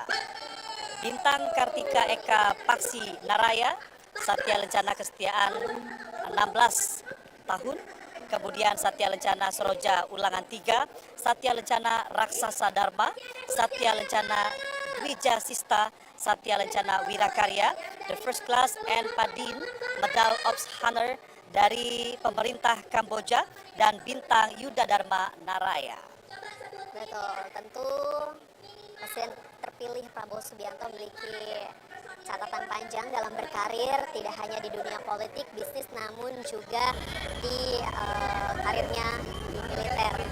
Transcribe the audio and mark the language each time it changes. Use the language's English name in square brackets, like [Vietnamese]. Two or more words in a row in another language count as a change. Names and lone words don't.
[Indonesian] Bintang Kartika Eka Paksi Naraya, Satya Lencana Kesetiaan 16 tahun. Kemudian Satya Lencana Soroja Ulangan 3, Satya Lencana Raksasa Dharma, Satya Lencana Wija Sista, Satya Lencana Wirakarya, the First Class and Padin Medal of Honor dari pemerintah Kamboja, dan Bintang Yuda Dharma Naraya. Betul, tentu Presiden terpilih Prabowo Subianto memiliki catatan panjang dalam berkarir, tidak hanya di dunia politik, bisnis, namun juga di karirnya di militer.